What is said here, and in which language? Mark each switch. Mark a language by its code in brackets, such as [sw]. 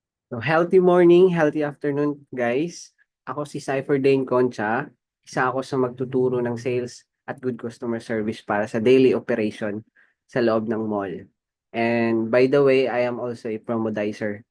[en] So, healthy morning, healthy afternoon, guys. [tl] Ako si Cypher Dane Concha. Isa ako sa magtuturo ng sales at [en] good customer service [tl] para sa [en] daily operation [tl] sa loob ng mall. [en] And by the way, I am also a promodizer.